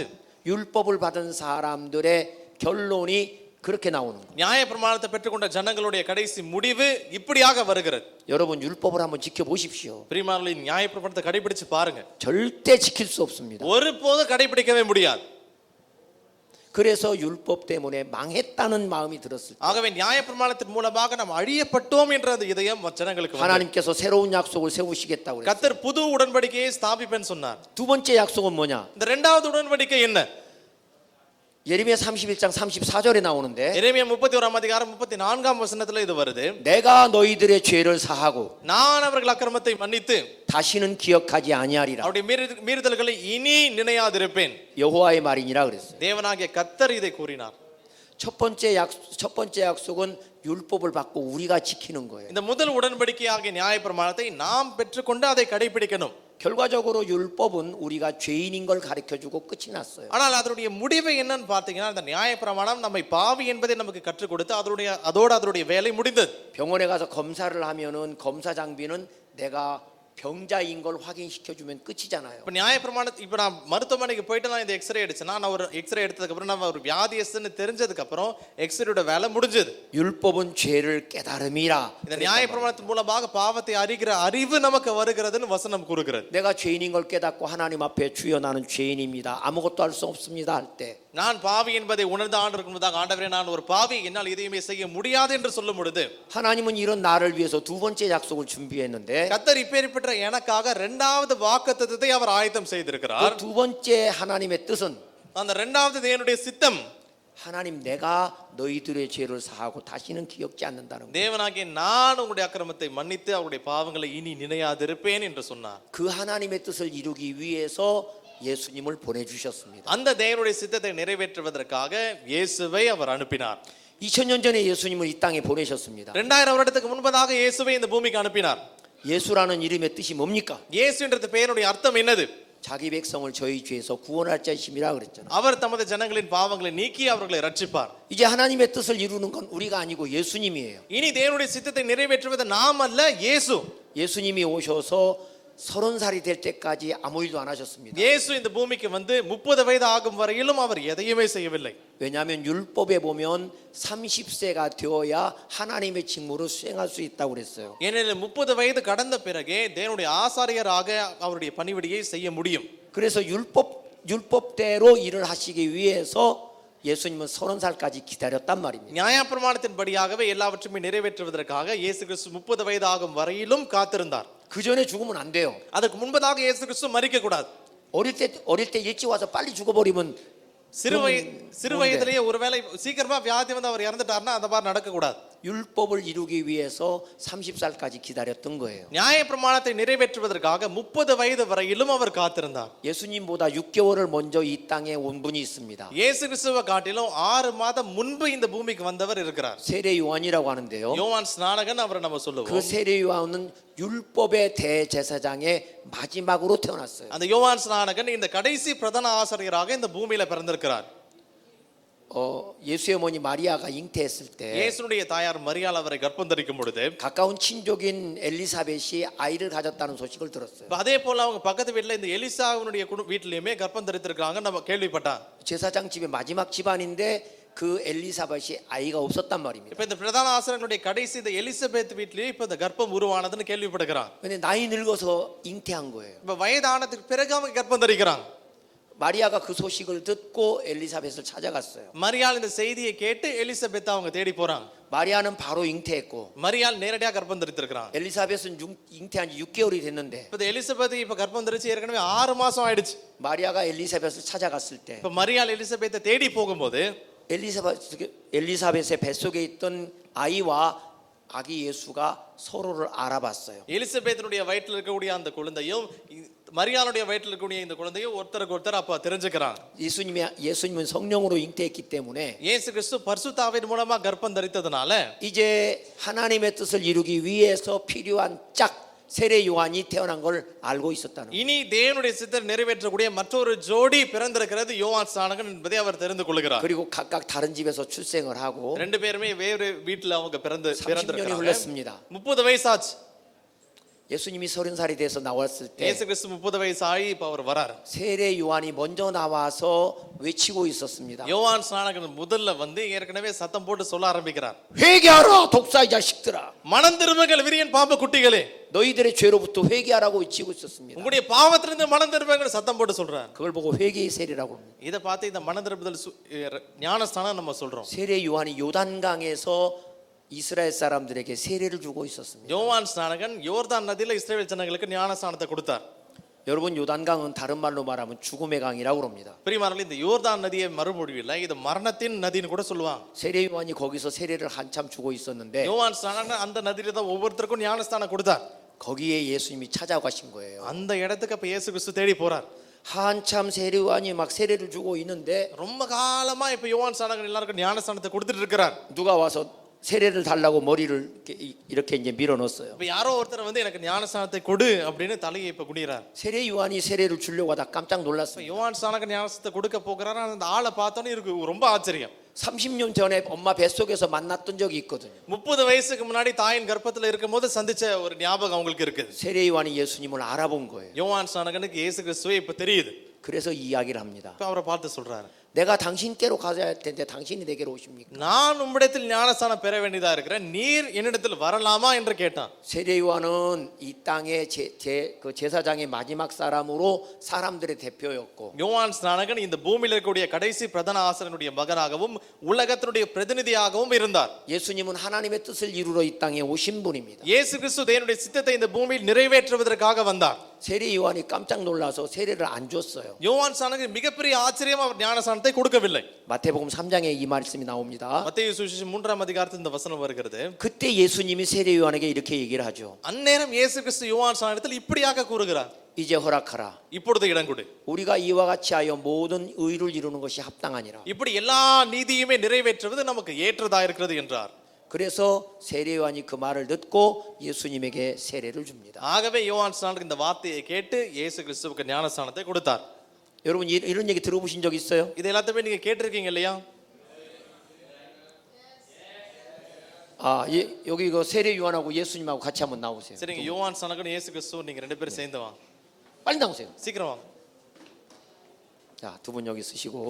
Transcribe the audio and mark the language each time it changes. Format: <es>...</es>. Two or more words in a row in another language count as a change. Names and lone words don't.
<ko>율법을 받은 사람들의 결론이 그렇게 나오는 거예요.</ko> <ta>நியாயப்பிரமாணத்தை பெற்றுக்கொண்ட ஜனங்களுடைய கடைசி முடிவு இப்படியாக வருகிறது.</ta> <ko>여러분 율법을 한번 지켜보십시오.</ko> <ta>பிரியமானவர்களே, நியாயப்பிரமாணத்தை கடைபிடிச்சு பாருங்க.</ta> <ko>절대 지킬 수 없습니다.</ko> <ta>ஒருபோதும் கடைபிடிக்கவே முடியாது.</ta> <ko>그래서 율법 때문에 망했다는 마음이 들었을 때</ko> <ta>ஆகவே நியாயப்பிரமாணத்தின் மூலமாக நாம் அழியப்பட்டோம் என்ற அந்த இதயம் ஜனங்களுக்கு வந்தது.</ta> <ko>하나님께서 새로운 약속을 세우시겠다고 그랬어요.</ko> <ta>கர்த்தர் புது உடன்படிக்கையை ஸ்தாபிப்பேன்னு சொன்னார்.</ta> <ko>두 번째 약속은 뭐냐?</ko> <ta>இந்த இரண்டாவது உடன்படிக்கை என்ன?</ta> <ko>예레미야 31장 34절에 나오는데</ko> <ta>எரேமியா 31ஆம் அதிகாரம் 34ஆம் வசனத்துல இது வருது.</ta> <ko>내가 너희들의 죄를 사하고</ko> <ta>நான் அவர்கள் அக்கிரமத்தை மன்னித்து</ta> <ko>다시는 기억하지 아니하리라.</ko> <ta>அவருடைய மீறுதல்களை இனி நினையாதிருப்பேன்.</ta> <ko>여호와의 말이니라 그랬어요.</ko> <ta>தேவனாகிய கர்த்தர் இதை கூறினார்.</ta> <ko>첫 번째 약속은 율법을 받고 우리가 지키는 거예요.</ko> <ta>இந்த முதல் உடன்படிக்கையாகிய நியாயப்பிரமாணத்தை நாம் பெற்றுக்கொண்டு அதை கடைபிடிக்கணும்.</ta> <ko>결과적으로 율법은 우리가 죄인인 걸 가르쳐주고 끝이 났어요.</ko> <ta>ஆனால் அதனுடைய முடிவு என்னன்னு பார்த்தீங்கன்னா, இந்த நியாயப்பிரமாணம் நம்மை பாவி என்பதை நமக்கு கற்றுக் கொடுத்து அதனுடைய வேலை முடிந்தது.</ta> <ko>병원에 가서 검사를 하면은 검사 장비는 내가 병자인 걸 확인시켜주면 끝이잖아요.</ko> <ta>இப்போ நியாயப்பிரமாணம் இப்போ நான் மருத்துவமனைக்கு போயிட்டு நான் இந்த எக்ஸ்ரே எடுச்சேன்னா, நான் ஒரு எக்ஸ்ரே எடுத்ததுக்கு அப்புறம் நான் ஒரு வியாதியஸ்ன்னு தெரிஞ்சதுக்கு அப்புறம் எக்ஸ்ரேயோட வேலை முடிஞ்சது.</ta> <ko>율법은 죄를 깨달음이라.</ko> <ta>இந்த நியாயப்பிரமாணத்தின் மூலமாக பாவத்தை அறிகிற அறிவு நமக்கு வருகிறதுன்னு வசனம் கூறுகிறது.</ta> <ko>내가 죄인인 걸 깨닫고 하나님 앞에 주여 나는 죄인입니다. 아무것도 할 수 없습니다 할 때</ko> <ta>நான் பாவி என்பதை உணர்ந்த ஆண்டவருக்கு முன்னதாக, ஆண்டவரே நான் ஒரு பாவி, என்னால் எதையுமே செய்ய முடியாது என்று சொல்லும் பொழுது</ta> <ko>하나님은 이런 나를 위해서 두 번째 약속을 준비했는데</ko> <ta>கர்த்தர் இப்பேற்பட்ட எனக்காக இரண்டாவது வாக்குத்தத்தத்தை அவர் ஆயத்தம் செய்திருக்கிறார்.</ta> <ko>그 두 번째 하나님의 뜻은</ko> <ta>அந்த இரண்டாவது தேவனுடைய சித்தம்,</ta> <ko>하나님 내가 너희들의 죄를 사하고 다시는 기억지 않는다는 거예요.</ko> <ta>தேவனாகிய நான் உங்களுடைய அக்கிரமத்தை மன்னித்து அவருடைய பாவங்களை இனி நினையாதிருப்பேன் என்று சொன்னார்.</ta> <ko>그 하나님의 뜻을 이루기 위해서 예수님을 보내주셨습니다.</ko> <ta>அந்த தேவனுடைய சித்தத்தை நிறைவேற்றுவதற்காக இயேசுவை அவர் அனுப்பினார்.</ta> <ko>2000년 전에 예수님을 이 땅에 보내셨습니다.</ko> <ta>2000 வருடத்துக்கு முன்பதாக இயேசுவை இந்த பூமிக்கு அனுப்பினார்.</ta> <ko>예수라는 이름의 뜻이 뭡니까?</ko> <ta>இயேசு என்ற பெயருடைய அர்த்தம் என்னது?</ta> <ko>자기 백성을 저희 죄에서 구원할 자이심이라 그랬잖아요.</ko> <ta>அவர் தமது ஜனங்களின் பாவங்களை நீக்கி அவர்களை ரட்சிப்பார்.</ta> <ko>이제 하나님의 뜻을 이루는 건 우리가 아니고 예수님이에요.</ko> <ta>இனி தேவனுடைய சித்தத்தை நிறைவேற்றுவது நாம் அல்ல, இயேசு.</ta> <ko>예수님이 오셔서 30살이 될 때까지 아무 일도 안 하셨습니다.</ko> <ta>இயேசு இந்த பூமிக்கு வந்து 30 வயது ஆகும் வரையிலும் அவர் எதையுமே செய்யவில்லை.</ta> <ko>왜냐하면 율법에 보면 30세가 되어야 하나님의 직무를 수행할 수 있다고 그랬어요.</ko> <ta>ஏனெனில் 30 வயது கடந்த பிறகே தேவனுடைய ஆசாரியராக அவருடைய பணிவிடையை செய்ய முடியும்.</ta> <ko>그래서 율법대로 일을 하시기 위해서 예수님은 30살까지 기다렸단 말입니다.</ko> <ta>நியாயப்பிரமாணத்தின்படியாகவே எல்லாவற்றையுமே நிறைவேற்றுவதற்காக இயேசு கிறிஸ்து 30 வயது ஆகும் வரையிலும் காத்திருந்தார்.</ta> <ko>그 전에 죽으면 안 돼요.</ko> <ta>அதுக்கு முன்பதாக இயேசு கிறிஸ்து மரிக்க கூடாது.</ta> <ko>어릴 때 일찍 와서 빨리 죽어버리면</ko> <ta>சிறு வயதிலேயே ஒருவேளை சீக்கிரமா வியாதி வந்து அவர் இறந்துட்டார்னா அந்த மாதிரி நடக்க கூடாது.</ta> <ko>율법을 이루기 위해서 30살까지 기다렸던 거예요.</ko> <ta>நியாயப்பிரமாணத்தை நிறைவேற்றுவதற்காக 30 வயது வரையிலும் அவர் காத்திருந்தார்.</ta> <ko>예수님보다 6개월을 먼저 이 땅에 온 분이 있습니다.</ko> <ta>இயேசு கிறிஸ்துவை காட்டிலும் 6 மாதம் முன்பு இந்த பூமிக்கு வந்தவர் இருக்கிறார்.</ta> <ko>세례 요한이라고 하는데요.</ko> <ta>யோவான் ஸ்நானகன் அவரை நம்ம</ta> <ko>그</ko> <ta>சொல்லுவோம்.</ta> <ko>세례 요한은 율법의 대제사장의 마지막으로 태어났어요.</ko> <ta>அந்த யோவான் ஸ்நானகன் இந்த கடைசி பிரதான ஆசாரியராக இந்த பூமியில பிறந்திருக்கிறார்.</ta> <ko>예수의 어머니 마리아가 잉태했을 때</ko> <ta>இயேசுனுடைய தாயார் மரியாள் அவரை கர்ப்பம் தரிக்கும் பொழுது</ta> <ko>가까운 친족인 엘리사벳이 아이를 가졌다는 소식을 들었어요.</ko> <ta>அதே போல அவங்க பக்கத்து வீட்டுல இந்த எலிசாவுடைய வீட்டிலயுமே கர்ப்பம் தரித்திருக்காங்க நம்ம கேள்விப்பட்டோம்.</ta> <ko>제사장 집의 마지막 집안인데 그 엘리사벳이 아이가 없었단 말입니다.</ko> <ta>இப்ப இந்த பிரதான ஆசாரியனுடைய கடைசி இந்த எலிசபெத் வீட்டிலேயே இப்ப இந்த கர்ப்பம் உருவானதுன்னு கேள்விப்படுகிறான்.</ta> <ko>근데 나이 늙어서 잉태한 거예요.</ko> <ta>இப்ப வயதானதுக்கு பிறகு அவங்க கர்ப்பம் தரிக்கிறாங்க.</ta> <ko>마리아가 그 소식을 듣고 엘리사벳을 찾아갔어요.</ko> <ta>மரியாள் இந்த செய்தியை கேட்டு எலிசபெத் அவங்க தேடி போறாங்க.</ta> <ko>마리아는 바로 잉태했고</ko> <ta>மரியாள் நேரடியாக கர்ப்பம் தரித்திருக்கிறாங்க.</ta> <ko>엘리사벳은 잉태한 지 6개월이 됐는데</ko> <ta>இப்ப எலிசபெத் இப்ப கர்ப்பம் தரிச்சு ஏற்கனவே 6 மாசம் ஆயிடுச்சு.</ta> <ko>마리아가 엘리사벳을 찾아갔을 때</ko> <ta>இப்ப மரியாள் எலிசபெத்தை தேடி போகும்போது</ta> <ko>엘리사벳의 뱃속에 있던 아이와 아기 예수가 서로를 알아봤어요.</ko> <ta>எலிசபெத்தினுடைய வயிற்றில் இருக்கக்கூடிய அந்த குழந்தையும் மரியாளுடைய வயிற்றில் இருக்கக்கூடிய இந்த குழந்தையும் ஒருத்தருக்கு ஒருத்தர் அப்ப தெரிஞ்சுக்கிறாங்க.</ta> <ko>예수님은 성령으로 잉태했기 때문에</ko> <ta>இயேசு கிறிஸ்து பரிசுத்த ஆவியின் மூலமா கர்ப்பம் தரித்ததனால</ta> <ko>이제 하나님의 뜻을 이루기 위해서 필요한 짝 세례 요한이 태어난 걸 알고 있었다는 거예요.</ko> <ta>இனி தேவனுடைய சித்தத்தை நிறைவேற்றக்கூடிய மற்றொரு ஜோடி பிறந்திருக்கிறது யோவான் ஸ்நானகன் என்பதை அவர் தெரிந்து கொள்கிறார்.</ta> <ko>그리고 각각 다른 집에서 출생을 하고</ko> <ta>ரெண்டு பேருமே வேறு வீட்டுல அவங்க</ta> <ko>30년이 흘렀습니다.</ko> <ta>30 வயசாச்சு.</ta> <ko>예수님이 30살이 돼서 나왔을 때</ko> <ta>இயேசு கிறிஸ்து 30 வயசாகி இப்ப அவர் வரார்.</ta> <ko>세례 요한이 먼저 나와서 외치고 있었습니다.</ko> <ta>யோவான் ஸ்நானகன் முதல்ல வந்து ஏற்கனவே சத்தம் போட்டு சொல்ல ஆரம்பிக்கிறார்.</ta> <ko>회개하라 독사 이 자식들아.</ko> <ta>மனம் திரும்புங்கள் விரியன் பாம்பு குட்டிகளே.</ta> <ko>너희들의 죄로부터 회개하라고 외치고 있었습니다.</ko> <ta>உங்களுடைய பாவத்திலிருந்து மனம் திரும்புங்கள் சத்தம் போட்டு சொல்றார்.</ta> <ko>그걸 보고 회개의 세례라고 합니다.</ko> <ta>இத பார்த்து இந்த மனம் திரும்புதல் ஞானஸ்தானம் நம்ம சொல்றோம்.</ta> <ko>세례 요한이 요단강에서 이스라엘 사람들에게 세례를 주고 있었습니다.</ko> <ta>யோவான் ஸ்நானகன் யோர்தான் நதியில இஸ்ரவேல் ஜனங்களுக்கு ஞானஸ்தானத்தை கொடுத்தார்.</ta> <ko>여러분 요단강은 다른 말로 말하면 죽음의 강이라고 합니다.</ko> <ta>பிரியமானவர்களே இந்த யோர்தான் நதியை மறுமொழியில் இது மரணத்தின் நதின்னு கூட சொல்லுவாங்க.</ta> <ko>세례 요한이 거기서 세례를 한참 주고 있었는데</ko> <ta>யோவான் ஸ்நானகன் அந்த நதியில தான் ஒவ்வொருத்தருக்கும் ஞானஸ்தானம் கொடுத்தார்.</ta> <ko>거기에 예수님이 찾아가신 거예요.</ko> <ta>அந்த இடத்துக்கு அப்ப இயேசு கிறிஸ்து தேடி போறார்.</ta> <ko>한참 세례 요한이 막 세례를 주고 있는데</ko> <ta>ரொம்ப காலமா இப்ப யோவான் ஸ்நானகன் எல்லாருக்கும் ஞானஸ்தானத்தை கொடுத்துட்டு இருக்கிறார்.</ta> <ko>누가 와서 세례를 달라고 머리를 이렇게 이제 밀어 넣었어요.</ko> <ta>இப்ப யாரோ ஒருத்தர் வந்து எனக்கு ஞானஸ்தானத்தை கொடு அப்படின்னு தலையை இப்ப குனிறார்.</ta> <ko>세례 요한이 세례를 주려고 하다 깜짝 놀랐어요.</ko> <ta>யோவான் ஸ்நானகன் ஞானஸ்தானத்தை கொடுக்க போகிறாரு. அந்த ஆளை பார்த்தோன்னே இருக்கு ரொம்ப ஆச்சரியம்.</ta> <ko>30년 전에 엄마 뱃속에서 만났던 적이 있거든요.</ko> <ta>30 வயசுக்கு முன்னாடி தாயின் கர்ப்பத்துல இருக்கும்போது சந்திச்ச ஒரு ஞாபகம் அவங்களுக்கு இருக்குது.</ta> <ko>세례 요한이 예수님을 알아본 거예요.</ko> <ta>யோவான் ஸ்நானகனுக்கு இயேசு கிறிஸ்துவை இப்ப தெரியுது.</ta> <ko>그래서 이야기를 합니다.</ko> <ta>இப்ப அவரை பார்த்து சொல்றாரு.</ta> <ko>내가 당신께로 가야 할 텐데 당신이 내게로 오십니까?</ko> <ta>நான் உம்மிடத்தில் ஞானஸ்தானம் பெற வேண்டியதா இருக்கிறேன். நீர் என்னிடத்தில் வரலாமா என்று கேட்டான்.</ta> <ko>세례 요한은 이 땅의 그 제사장의 마지막 사람으로 사람들의 대표였고</ko> <ta>யோவான் ஸ்நானகன் இந்த பூமியில் இருக்கக்கூடிய கடைசி பிரதான ஆசாரியனுடைய மகனாகவும் உலகத்தினுடைய பிரதிநிதியாகவும் இருந்தார்.</ta> <ko>예수님은 하나님의 뜻을 이루러 이 땅에 오신 분입니다.</ko> <ta>இயேசு கிறிஸ்து தேவனுடைய சித்தத்தை இந்த பூமியில் நிறைவேற்றுவதற்காக வந்தார்.</ta> <ko>세례 요한이 깜짝 놀라서 세례를 안 줬어요.</ko> <ta>யோவான் ஸ்நானகன் மிகப்பெரிய ஆச்சரியம் அவர் ஞானஸ்தானத்தை கொடுக்கவில்லை.</ta> <ko>마태복음 3장에 이 말씀이 나옵니다.</ko> <ta>மத்தேயு சுவிசேஷம் 3ஆம் அதிகாரத்தில் இந்த வசனம் வருகிறது.</ta> <ko>그때 예수님이 세례 요한에게 이렇게 얘기를 하죠.</ko> <ta>அந்நேரம் இயேசு கிறிஸ்து யோவான் ஸ்நானகத்தில் இப்படியாக கூறுகிறார்.</ta> <ko>이제 허락하라.</ko> <ta>இப்பொழுது இடம் கொடு.</ta> <ko>우리가 이와 같이 하여 모든 의를 이루는 것이 합당하니라.</ko> <ta>இப்படி எல்லா நீதியுமே நிறைவேற்றுவது நமக்கு ஏற்றதா இருக்கிறது என்றார்.</ta> <ko>그래서 세례 요한이 그 말을 듣고 예수님에게 세례를 줍니다.</ko> <ta>ஆகவே யோவான் ஸ்நானகன் இந்த வார்த்தையை கேட்டு இயேசு கிறிஸ்துவுக்கு ஞானஸ்தானத்தை கொடுத்தார்.</ta> <ko>여러분 이런 얘기 들어보신 적 있어요?</ko> <ta>இது எல்லாத்தையுமே நீங்க கேட்டிருக்கீங்க இல்லையா?</ta> <ko>여기 이거 세례 요한하고 예수님하고 같이 한번 나오세요.</ko> <ta>சரிங்க, யோவான் ஸ்நானகன் இயேசு கிறிஸ்து நீங்க ரெண்டு பேரும் சேர்ந்து வாங்க.</ta> <ko>빨리 나오세요.</ko> <ta>சீக்கிரம் வாங்க.</ta> <ko>자, 두 분 여기 쓰시고.</ko>